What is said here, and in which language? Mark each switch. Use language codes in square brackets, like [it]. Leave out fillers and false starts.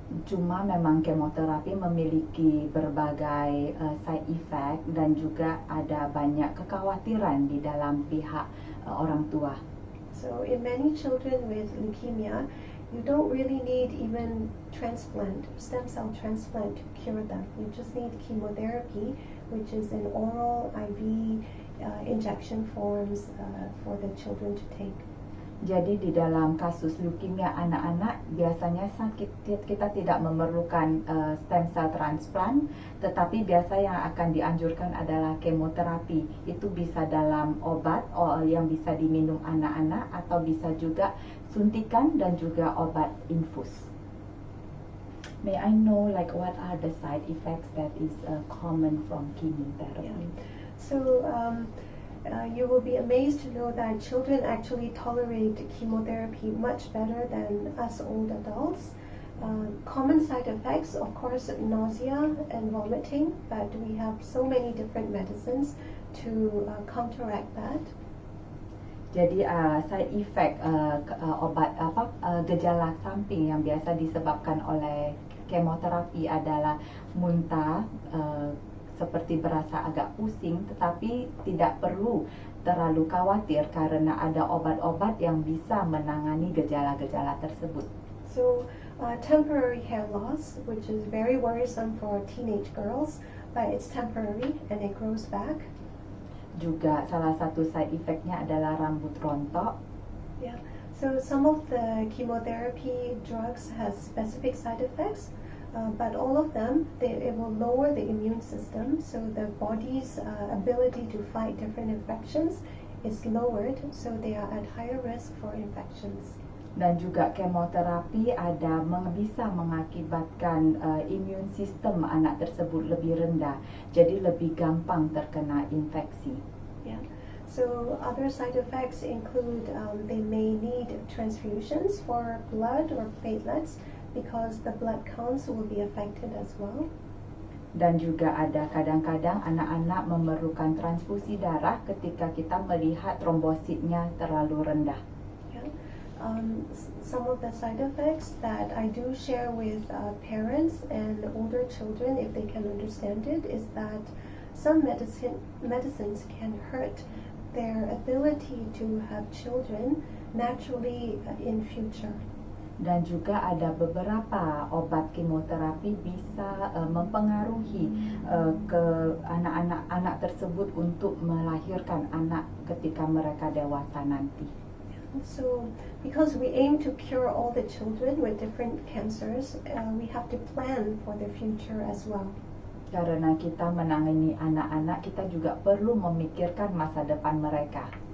[id] Cuma memang kemoterapi memiliki berbagai side effect dan juga ada banyak kekhawatiran di dalam pihak orang tua. [en] So in many children with leukemia, you don't really need even stem cell transplant to cure them. You just need chemotherapy, which is in oral IV injection forms for the children to take. [id] Jadi di dalam kasus leukemia anak-anak biasanya kita tidak memerlukan stem cell transplant, tetapi biasa yang akan dianjurkan adalah kemoterapi. Itu bisa dalam obat yang bisa diminum anak-anak atau bisa juga suntikan dan juga obat infus. [en] May I know what are the side effects that is common from chemotherapy? Yeah. So You will be amazed to know that children actually tolerate chemotherapy much better than us old adults. Common side effects, of course, nausea and vomiting, but we have so many different medicines to counteract that. [id] Jadi side effect obat gejala samping yang biasa disebabkan oleh kemoterapi adalah muntah, seperti berasa agak pusing, tetapi tidak perlu terlalu khawatir karena ada obat-obat yang bisa menangani gejala-gejala tersebut. [en] So, temporary hair loss, which is very worrisome for teenage girls, but it's temporary and it grows back. [id] Juga salah satu side effect-nya adalah rambut rontok. [en] Yeah. So some of the chemotherapy drugs has specific side effects, but all of them, it will lower the immune system, so the body's ability to fight different infections is lowered, so they are at higher risk for infections. [id] Dan juga kemoterapi bisa mengakibatkan imun sistem anak tersebut lebih rendah, jadi lebih gampang terkena infeksi. [en] Yeah. So other side effects include they may need transfusions for blood or platelets because the blood counts will be affected as well. [id] Dan juga ada kadang-kadang anak-anak memerlukan transfusi darah ketika kita melihat trombositnya terlalu rendah. [en] Yeah. Some of the side effects that I do share with parents and older children, if they can understand it, is that some medicines can hurt their ability to have children naturally in future. [id] Dan juga ada beberapa obat kemoterapi bisa mempengaruhi ke anak-anak tersebut untuk melahirkan anak ketika mereka dewasa nanti. [en] So, because we aim to cure all the children with different cancers, we have to plan for their future as well. [id] Karena kita menangani anak-anak, kita juga perlu memikirkan masa depan mereka.